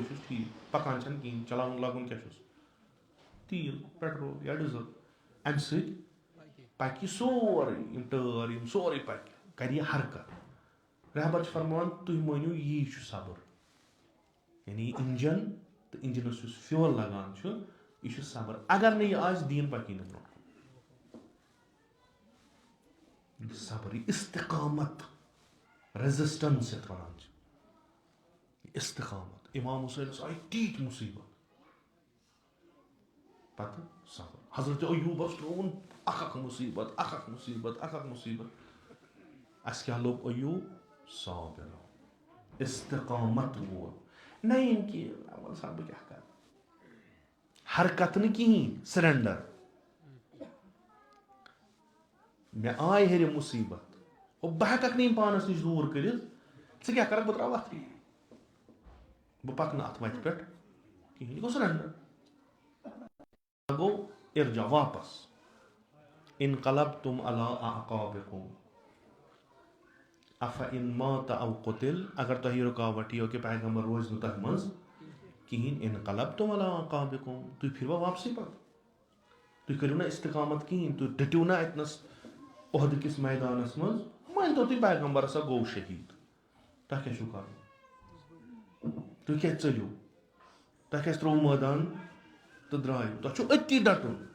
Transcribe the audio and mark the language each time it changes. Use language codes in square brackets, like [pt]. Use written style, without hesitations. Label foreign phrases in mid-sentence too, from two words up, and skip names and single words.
[ks] چھُس ٹھیٖک پکان چھنہٕ کِہیٖنۍ چلاوُن لاگُن کیٛاہ چھُس تیٖل پیٹرول یا ڈِزل اَمہِ سۭتۍ پَکہِ سورُے یِم ٹٲر یِم سورُے پَکہِ کَرِ یہِ حرکت رہبر چھُ فرماوان تُہۍ مٲنِو یی چھُ صبر یعنی اِنجن تہٕ اِنجنس یُس فیول لگان چھُ یہِ چھُ صبر اگر نہٕ یہِ آسہِ دیٖن پَکی نہٕ برونٛٹھ کُن صبر یہِ استقامت ریزسٹنس یَتھ وَنان چھِ استقامت اِمام حُسینَس آیہِ تیٖتۍ مُصیبت پتہٕ صبر حضرت ایوٗبس ترٛووُن اکھ مُصیبت اَسہِ کیٛاہ لوٚب ایوٗب صابر استقامت وول نہ یِم کہِ وَلہٕ سا بہٕ کیٛاہ کَرٕ حرکت نہٕ کِہیٖنۍ سرینڈر مےٚ آے ہیٚرِ مُصیبت بہٕ ہٮ۪ککھ نہٕ یِم پانس نِش دوٗر کٔرِتھ ژٕ کیٛاہ کَرکھ بہٕ ترٛاوٕ وَتھٕے بہٕ پکنہٕ اَتھ وَتہِ پٮ۪ٹھ کِہیٖنۍ یہِ گوٚو سرینڈر گوٚو اِرجا واپس [ar] انقلبتم علی اعقابکم افإن مات او قتل [ks] اگر تۄہہِ رُکاوٹ یِیو کہِ پیغمبر روزِ نہٕ تۄہہِ منٛز کِہیٖنۍ [ar] انقلبتم علی اعقابکم [ks] تُہۍ پھِروا واپسٕے پتہٕ تُہۍ کٔرِو نہ استقامت کِہیٖنۍ تُہۍ ڈٔٹِو نہ اَتنَس عہدٕ کِس میدانس منٛز مٲنۍتو تُہۍ پیغمبر ہسا گوٚو شہیٖد تۄہہِ کیٛاہ چھُو کَرُن تُہۍ کیٛازِ ژٔلِو تۄہہِ کیٛازِ ترٛووُ مٲدان تہٕ درٛایِو تۄہہِ چھُو أتی ڈٹُن